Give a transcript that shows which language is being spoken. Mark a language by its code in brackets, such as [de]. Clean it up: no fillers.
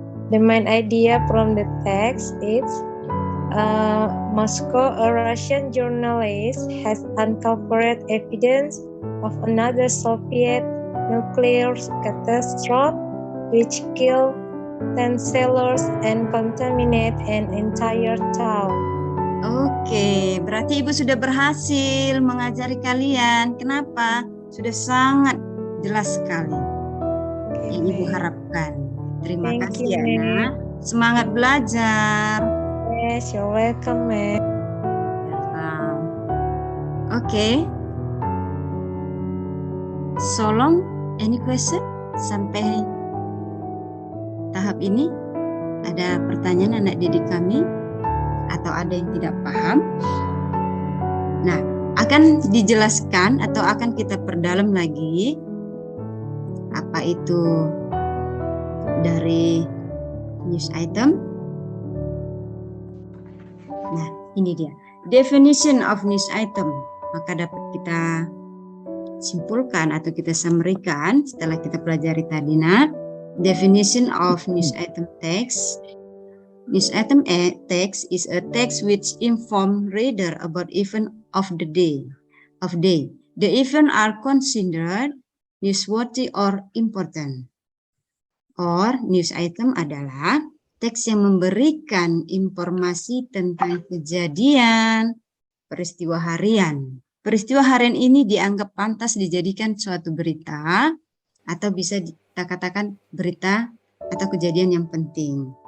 [en] The main idea from the text is Moscow, a Russian journalist, has uncovered evidence of another Soviet nuclear catastrophe which killed 10 sailors and contaminate an entire town. [id] Oke, berarti Ibu sudah berhasil mengajari kalian. Kenapa? Sudah sangat jelas sekali yang Ibu harapkan. Terima [en] Thank [id] kasih [en] you, [id] ya, [en] ma'am. [id] Nak. Semangat belajar. [en] Yes, you're welcome, ma'am. [id] Oke. [en] So long, any question? [id] Sampai tahap ini ada pertanyaan anak didik kami atau ada yang tidak paham? Nah, akan dijelaskan atau akan kita perdalam lagi apa itu dari news item. Nah, ini dia [en] definition of news item. [id] Maka dapat kita simpulkan atau kita summary-kan setelah kita pelajari tadi. [en] Definition of news item text. News item text is a text which inform reader about event of the day. The event are considered newsworthy or important. [id] Or news item adalah teks yang memberikan informasi tentang kejadian peristiwa harian. Peristiwa harian ini dianggap pantas dijadikan suatu berita atau bisa kita katakan berita atau kejadian yang penting.